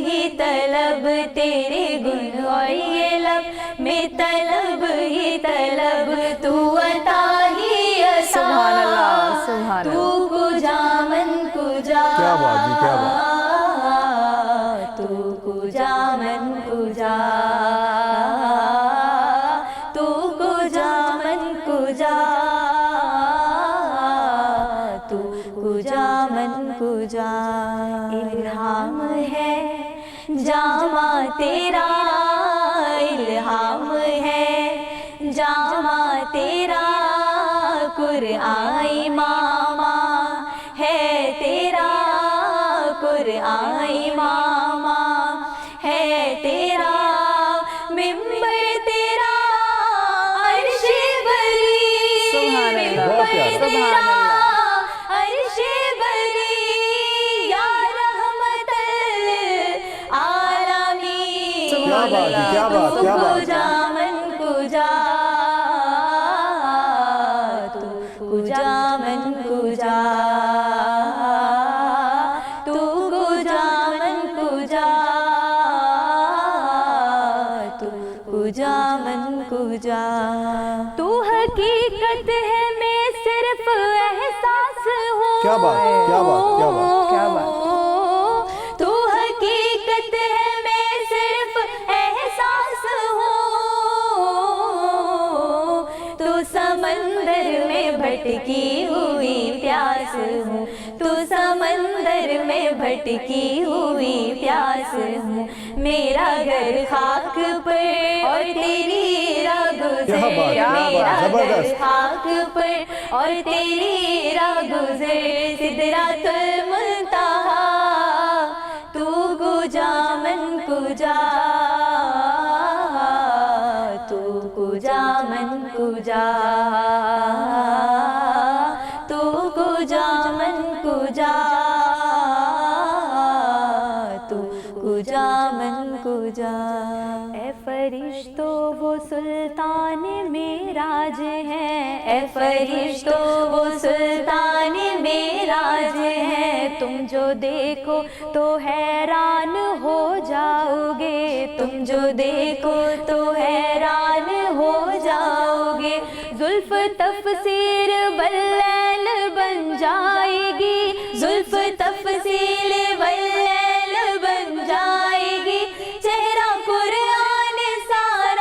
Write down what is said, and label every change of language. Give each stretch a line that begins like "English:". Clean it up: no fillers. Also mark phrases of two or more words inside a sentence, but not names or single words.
Urdu: طلب تیرے گن اور یہ لب میں طلب ہی طلب تو عطا ہی عطا
Arabic: سبحان اللہ سبحان اللہ
Persian: تو کجا من کجا
Urdu: کیا بات جی کیا بات
Persian: تو کجا من کجا تو کجا من کجا تو کجا من کجا الہام ہے جامع تیرا الہام ہے جامع تیرا قرآن امامہ ہے تیرا قرآن امامہ ہے تیرا ممبر تیرا عرش بری
Arabic: سبحان اللہ
Urdu: بہت پیارا
Arabic: سبحان اللہ
Urdu: عرش بری
Arabic: یا رحمت العالمین
Urdu: کیا بات ہے کیا بات کیا بات
Persian: کجا من کجا تو کجا من کجا تو کجا من کجا تو کجا من کجا
Urdu: تو حقیقت ہے میں صرف احساس ہوں کیا بات کیا بات کیا بات کیا بات تو حقیقت ہے میں صرف احساس ہوں تو سمندر میں بھٹکی ہوئی پیاس ہوں تو سمندر میں بھٹکی ہوئی پیاس ہوں میرا گھر خاک پر اور تیری راہ گزر کیا بات، کیا بات، میرا گھر زبردست۔ خاک پر اور تیری راہ گزر
Persian: سدرۃ المنتہا تو کجا من کجا تو کجا من کجا تو کجا من کجا تو کجا من کجا
Urdu: اے فرشتو وہ سلطان معراج ہے اے فرشتو وہ سلطان معراج ہے تم جو دیکھو تو حیران ہو جاؤ گے تم جو دیکھو تو حیران ہو جاؤ گے زلف تفسیر باللیل بن جائے گی زلف تفسیر باللیل بن جائے گی چہرہ قرآن سارا